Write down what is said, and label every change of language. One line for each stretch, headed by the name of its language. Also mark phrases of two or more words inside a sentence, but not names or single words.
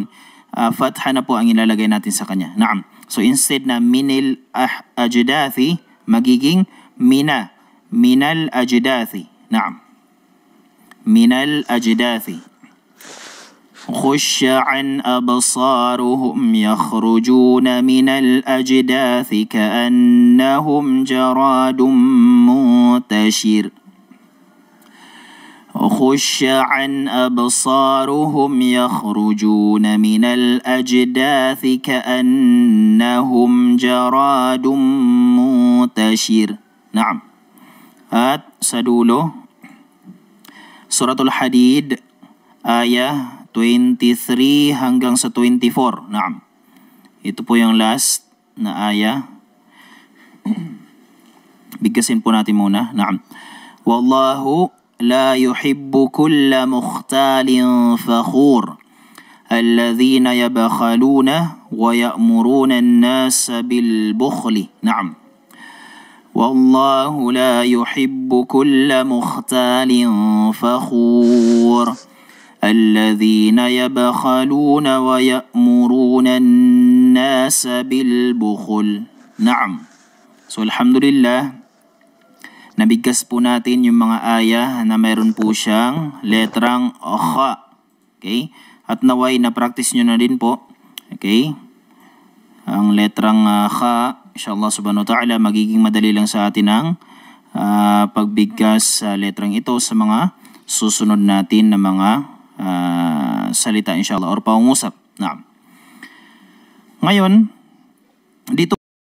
Filipino: Fatha na po ang ilalagay natin sa kanya. So instead na
Arabic: من الأجداث,
Filipino: magiging mina.
Arabic: من الأجداث. نعم، من الأجداث. خش عن أبصارهم يخرجون من الأجداث كأنهم جراد منتشر. خش عن أبصارهم يخرجون من الأجداث كأنهم جراد منتشر. نعم.
Filipino: At sa dulo, Suratul Hadid, ayah 23 hanggang sa 24. Naam. Ito po yung last na ayah. Bigkasin po natin muna. Naam.
Arabic: والله لا يحب كل مختال فخور. الذين يبخلون ويأمرون الناس بالبخل.
Filipino: Naam.
Arabic: والله لا يحب كل مختال فخور. الذين يبخلون ويأمرون الناس بالبخل. نعم.
Filipino: So alhamdulillah, nabigkas po natin yung mga ayah na mayroon po siyang letrang kha. Okay? At naway na practice nyo na din po. Okay? Ang letrang kha,
Arabic: إن شاء الله سبحانه وتعالى,
Filipino: magiging madali lang sa atin ang pagbigkas sa letrang ito sa mga susunod natin na mga salita inshallah or pangungusap. Naam. Ngayon, dito